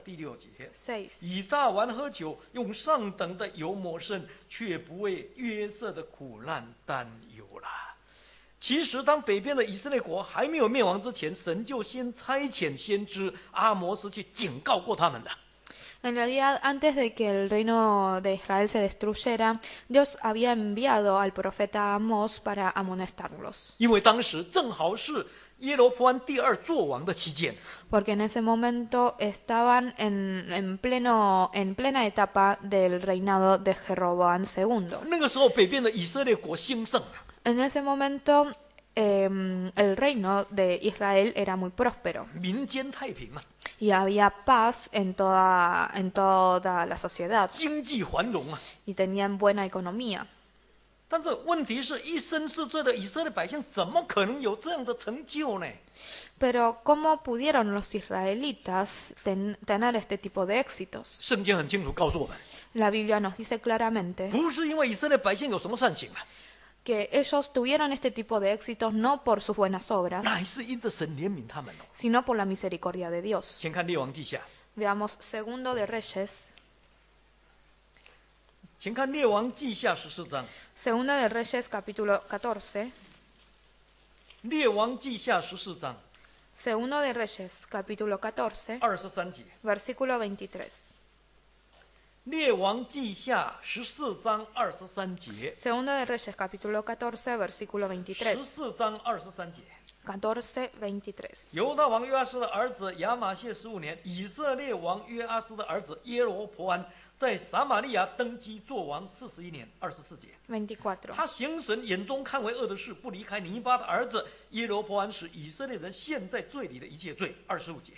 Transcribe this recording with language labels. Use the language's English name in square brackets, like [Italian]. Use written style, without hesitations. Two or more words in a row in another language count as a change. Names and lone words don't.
[Chinese] 第6节， [Spanish] 6. [Chinese] 以大碗喝酒，用上等的油抹身，却不为约瑟的苦难担忧了。其实，当北边的以色列国还没有灭亡之前，神就先差遣先知阿摩斯去警告过他们了。 [Spanish] En realidad, antes de que el reino de Israel se destruyera, Dios había enviado al profeta Amós para amonestarlos. [Chinese] 因为当时正好是耶罗波安第2作王的期间， [Spanish] Porque en ese momento estaban en plena etapa del reinado de Jeroboam II. [Chinese] 那个时候北边的以色列国兴盛啊， [Spanish] En ese momento el reino de Israel era muy próspero [Chinese] 民间太平啊， [Spanish] y había paz en toda la sociedad [Chinese] 经济繁荣啊。 [Spanish] y tenían buena economía. [Chinese] 但是问题是一生是罪的以色列百姓，怎么可能有这样的成就呢？ [Spanish] Pero ¿cómo pudieron los israelitas tener este tipo de éxitos? [Chinese] 圣经很清楚告诉我们， [Spanish] La Biblia nos dice claramente [Chinese] 不是因为以色列百姓有什么善行啊， [Spanish] que ellos tuvieron este tipo de éxitos no por sus buenas obras, [Chinese] 乃是因着神怜悯他们哦。 [Spanish] sino por la misericordia de Dios. [Chinese] 先看列王记下， [Spanish] Veamos Segundo de Reyes, [Chinese] 请看列王记下14章， [Spanish] Segundo de Reyes capítulo 14, [Chinese] 列王记下14章 [Spanish] Segundo de Reyes capítulo 14, [Chinese] 23 节， [Spanish] versículo 23. [Chinese] 列王记下14章23节， [Spanish] Segundo de Reyes capítulo 14, versículo 23. [Chinese] 14 章23节。 [Spanish] 14, 23. [Chinese] 犹大王约阿斯的儿子亚玛谢15年，以色列王约阿斯的儿子耶罗波安在撒玛利亚登基做王41年24节。 [Spanish] 24. [Chinese] 他行神眼中看为恶的事，不离开尼巴的儿子耶罗波安，使以色列人陷在罪里的一切罪。25节，